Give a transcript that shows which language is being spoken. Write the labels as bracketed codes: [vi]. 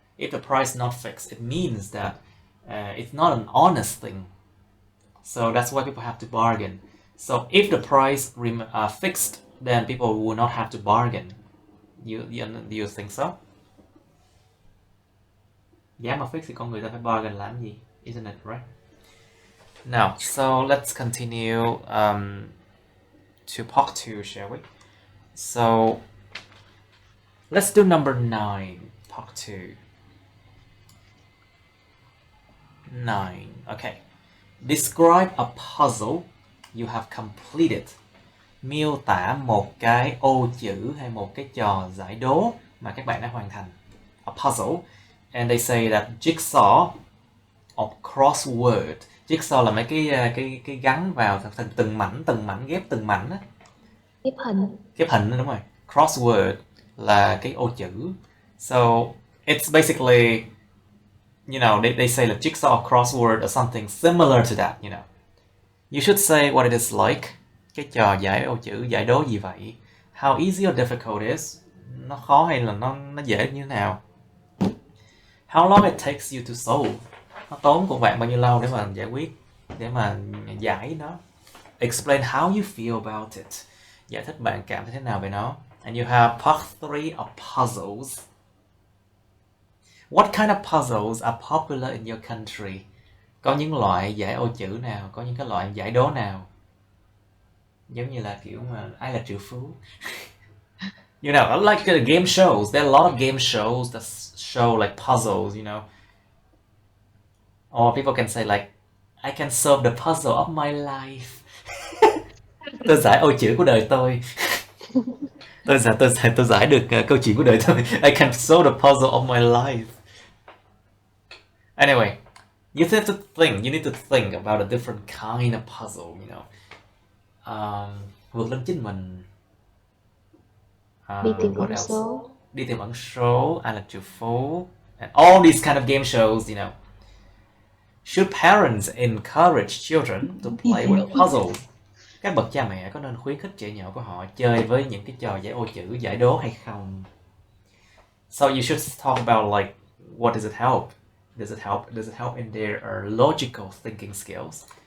[en] If the price is not fixed, it means that it's not an honest thing. So that's why people have to bargain. So if the price fixed, then people will not have to bargain. Do you think so? [vi] Giá mà fixed thì con người ta phải bargain làm gì? [en] Isn't it right? Now, so let's continue to part 2, shall we? So let's do number 9, part 2. 9. Okay. Describe a puzzle you have completed. [vi] Miêu tả một cái ô chữ hay một cái trò giải đố mà các bạn đã hoàn thành. [en] A puzzle. And they say that jigsaw or crossword. [vi] Jigsaw là mấy cái gắn vào thành từng mảnh ghép từng mảnh á. Ghép hình đúng rồi. Crossword là cái ô chữ. [en] So it's basically, you know, they say that jigsaw or crossword or something similar to that, you know. You should say what it is like. [vi] Cái trò giải ô chữ, giải đố gì vậy? [en] How easy or difficult it is? [vi] Nó khó hay là nó dễ như thế nào? [en] How long it takes you to solve? [vi] Nó tốn của bạn bao nhiêu lâu để mà giải quyết, để mà giải nó. [en] Explain how you feel about it. [vi] Giải thích bạn cảm thấy thế nào về nó. [en] And you have part 3 of puzzles. What kind of puzzles are popular in your country? [vi] Có những loại giải ô chữ nào, có những cái loại giải đố nào? Giống như là kiểu mà ai là triệu phú? [en] You know, like game shows. There are a lot of game shows that show like puzzles, you know. Or people can say like, I can solve the puzzle of my life. [vi] Tôi giải ô chữ của đời tôi. tôi giải được câu chuyện của đời tôi. [en] I can solve the puzzle of my life. Anyway, you need to think about a different kind of puzzle, you know. [vi] Vượt lên chính mình. Đi tìm [en] What [vi] ẩn [en] else? [vi] số. Đi tìm ẩn số, ai là triệu phú, [en] and all these kind of game shows, you know. Should parents encourage children to play with puzzles? [vi] Các bậc cha mẹ có nên khuyến khích trẻ nhỏ của họ chơi với những cái trò giải ô chữ, giải đố hay không? [en] So you should talk about like, what does it help? Does it help in their logical thinking skills?